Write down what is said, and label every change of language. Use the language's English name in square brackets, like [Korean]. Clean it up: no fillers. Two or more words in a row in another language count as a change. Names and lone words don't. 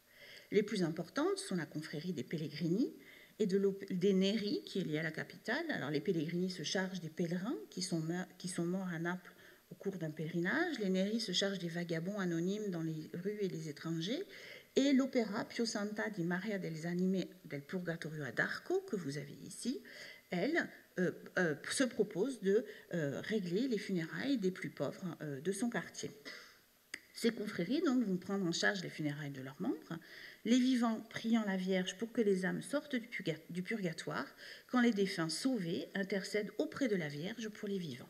[French] Les plus importantes sont la confrérie des Pellegrini et des Neri, qui est liée à la capitale. Alors les Pellegrini se chargent des pèlerins qui sont morts à Naples au cours d'un pèlerinage. Les Neri se chargent des vagabonds anonymes dans les rues et les étrangers. Et l'opéra Pio Santa di Maria delle Anime del Purgatorio ad Arco, que vous avez ici, elle se propose de régler les funérailles des plus pauvres de son quartier. Ces confréries donc, vont prendre en charge les funérailles de leurs membres, les vivants priant la Vierge pour que les âmes sortent du purgatoire, quand les défunts sauvés intercèdent auprès de la Vierge pour les vivants.